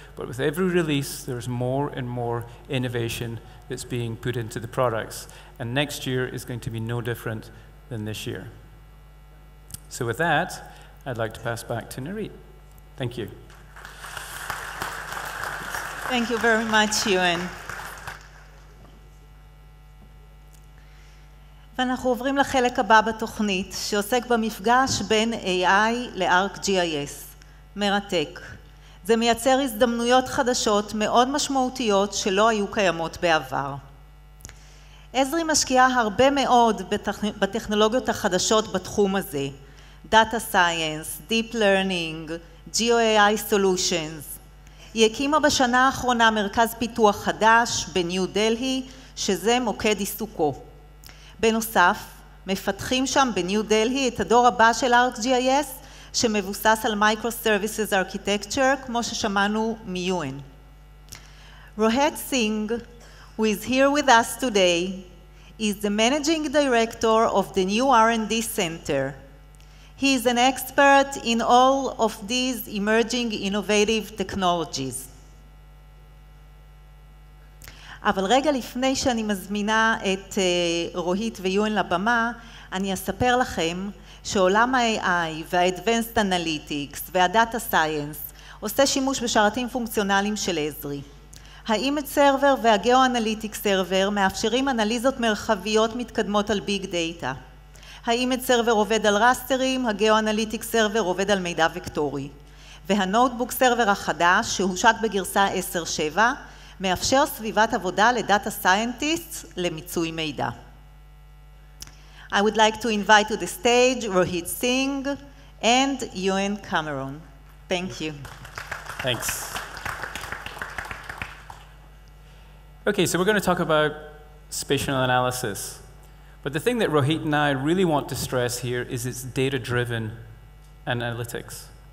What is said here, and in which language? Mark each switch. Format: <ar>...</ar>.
<en>But with every release, there's more and more innovation that's being put into the products. And next year is going to be no different than this year. So with that, I'd like to pass back to Narit. Thank you. Thank you very much, Euan.</en> <he>ואנחנו עוברים לחלק הבא בתוכנית, שעוסק במפגש בין AI ל-ArcGIS. מרתק. זה מייצר הזדמנויות חדשות מאוד משמעותיות שלא היו קיימות בעבר. Esri משקיעה הרבה מאוד בטכנולוגיות החדשות בתחום הזה.</he> <en>Data Science, Deep Learning, GeoAI Solutions.</en> <he>היא הקימה בשנה האחרונה מרכז פיתוח חדש בניו דלהי, שזה מוקד עיסוקו. בנוסף, מפתחים שם בניו דלהי את הדור הבא של ArcGIS, שמבוסס על Microservices Architecture, כמו ששמענו מיואן.</he> <en>Rohit Singh, who is here with us today, is the Managing Director of the new R&D Center. He is an expert in all of these emerging innovative technologies.</en> <he>אבל רגע לפני שאני מזמינה את רוהית ויואן לבמה, אני אספר לכם שעולם ה-AI וה-Advanced Analytics וה-Data Science עושה שימוש בשרתים פונקציונליים של Esri. ה-Image Server וה-GeoAnalytics Server מאפשרים אנליזות מרחביות מתקדמות על Big Data. ה-Image Server עובד על רסטרים, ה-GeoAnalytics Server עובד על מידע וקטורי. והנוטבוק סרבר החדש, שהושק בגרסה 10.7, מאפשר סביבת עבודה לדאטה סיינטיסט למיצוי מידע.</he> <en>I would like to invite to the stage Rohit Singh and Euan Cameron. Thank you. Thanks. Okay, so we're going to talk about spatial analysis. But the thing that Rohit and I really want to stress here is it's data-driven analytics.</en>